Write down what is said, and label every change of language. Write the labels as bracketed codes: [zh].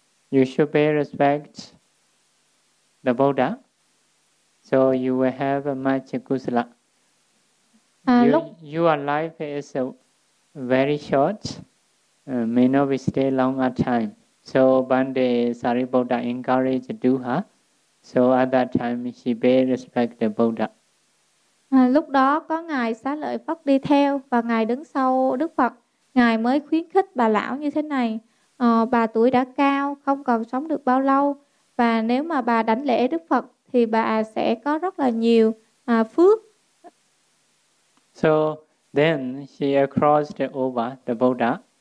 [en] You should pay respect the Buddha, so you will have much kusala. Your life is very short, may not be stay long a time. So Bande Sariputta encouraged Duha. So at that time she pay respect the Buddha. [vi] Lúc đó có ngài Xá Lợi Phất đi theo và ngài đứng sau Đức Phật. Ngài mới khuyến khích bà lão như thế này. Bà tuổi đã cao, không còn sống được bao lâu. Và nếu mà bà đảnh lễ Đức Phật thì bà sẽ có rất là nhiều phước. [en] So then she crossed over the Buddha.